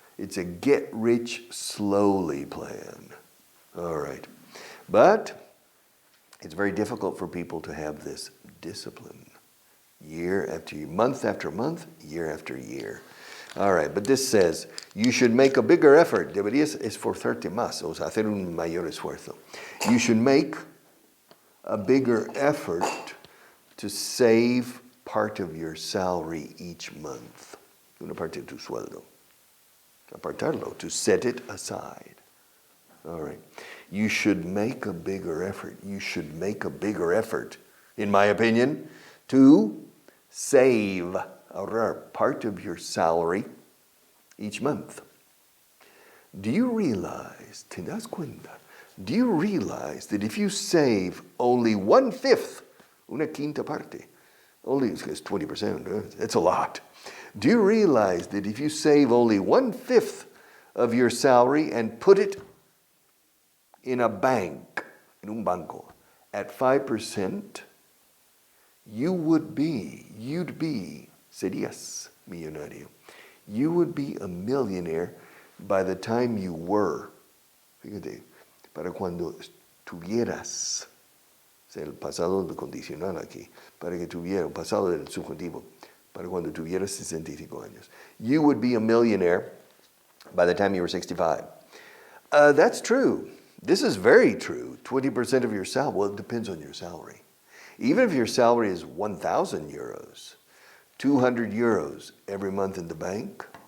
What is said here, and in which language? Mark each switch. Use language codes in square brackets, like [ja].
[en] It's a get rich slowly plan. All right. But it's very difficult for people to have this discipline year after year, month after month, year after year. All right, but this says you should make a bigger effort. [es] Deberías esforzarte más, o sea, hacer un mayor esfuerzo. [en] You should make a bigger effort to save part of your salary each month. [es] Una parte de tu sueldo. Apartarlo, [en] to set it aside. All right. You should make a bigger effort. You should make a bigger effort, in my opinion, to save, ahorrar part of your salary each month. Do you realize, [es] te das cuenta, [en] do you realize that if you save only 1/5, [es] una quinta parte, [en] only it's 20%, it's a lot. Do you realize that if you save only 1/5 of your salary and put it in a bank, in [es] un banco, [en] at 5%, you'd be, [es] serías millonario. [en] You would be a millionaire by the time you were. [es] Fíjate, para cuando tuvieras, o sea, el pasado condicional aquí, para que tuviera, el pasado del subjuntivo, para cuando tuvieras 65 años. [en] You would be a millionaire by the time you were 65. That's true. This is very true. 20% of your salary, well, it depends on your salary. Even if your salary is 1,000 euros, 200 euros every month in the bank,